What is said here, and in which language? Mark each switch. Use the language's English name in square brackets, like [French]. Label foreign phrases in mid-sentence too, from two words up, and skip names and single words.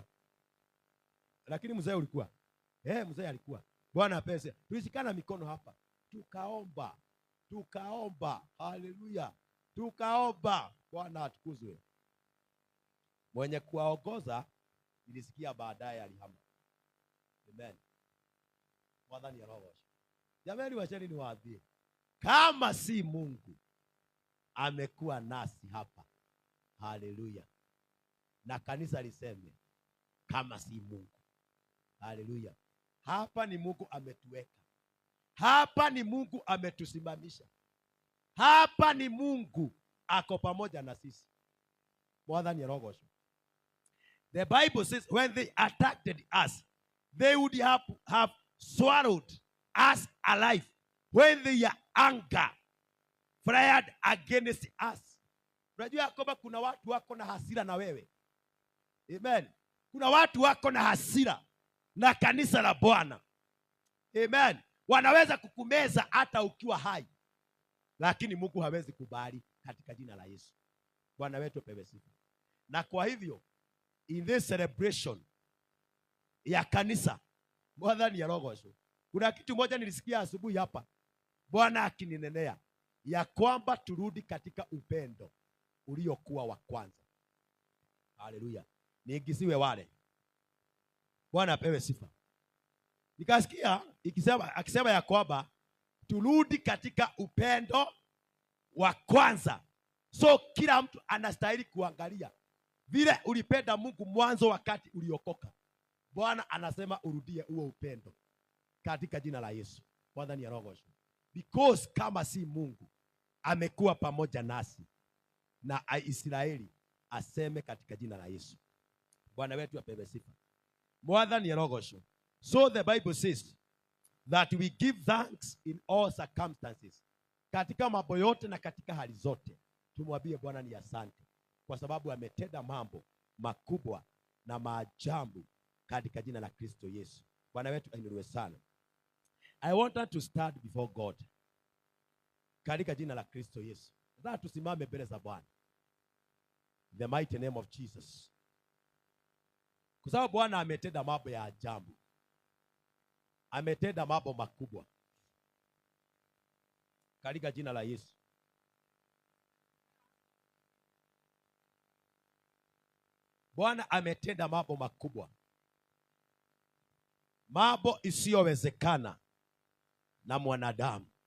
[Swahili] Lakini mzee ulikuwa? Mzee alikuwa. Bwana apese. Tulishikana mikono hapa. Tukaomba. Haleluya. Tukaomba. Bwana atukuzwe. Mwenye kuwaongoza nilisikia baadaye alihama. [Kikuyu] Amen. Mwathani arogocwo. [Swahili] Jamani wacheni niwaambie. Kama si Mungu amekuwa nasi hapa. Haleluya. Na kanisa liseme kama si Mungu. Haleluya. Hapa ni Mungu ametuweka. Hapa ni Mungu ametusimamisha. Hapa ni Mungu ako pamoja na sisi. [Kikuyu] Mwathani arogocwo. [English] The Bible says when they attacked us, they would have swallowed us alive when their anger flared against us. [Swahili] Unajua kwamba kuna watu wako na hasira na wewe. Amen. Kuna watu wako na hasira na kanisa la Bwana. Amen. Wanaweza kukumeza hata ukiwa hai. Lakini Mungu hawezi kubali katika jina la Yesu. Bwana wetu apewe sifa. Na kwa hivyo [English] in this celebration [Swahili] ya kanisa, [Kikuyu] Mwathani arogocwo. [Swahili] Kuna kitu moja nilisikia asubuhi hapa. Bwana akininenea ya kwamba turudi katika upendo uliokuwa wa kwanza. Haleluya. Niingisiwe wale. Bwana apewe sifa. Nikasikia akisema ya kwamba turudi katika upendo wa kwanza. So kila mtu anastahili kuangalia vile ulipenda Mungu mwanzo wakati uliokoka. Bwana anasema urudie huo upendo katika jina la Yesu. [Kikuyu] Mwathani arogocwo. [Swahili] Because kama si Mungu amekuwa pamoja nasi, na Israeli aseme katika jina la Yesu. Bwana wetu apewe sifa. [Kikuyu] Mwathani arogocwo. [English] So the Bible says that we give thanks in all circumstances. [Swahili] Katika mambo yote na katika hali zote tumwambie Bwana ni asante, kwa sababu ametenda mambo makubwa na maajabu katika jina la Kristo Yesu. Bwana wetu ainuliwe sana. [English] I want us to stand before God [Swahili] katika jina la Kristo Yesu. Nataka tusimame mbele za Bwana, [English] the mighty name of Jesus, [Swahili] kwa sababu Bwana ametenda mambo ya ajabu, ametenda mambo makubwa katika jina la Yesu. Bwana ametenda mambo makubwa, mambo isiyowezekana na mwanadamu.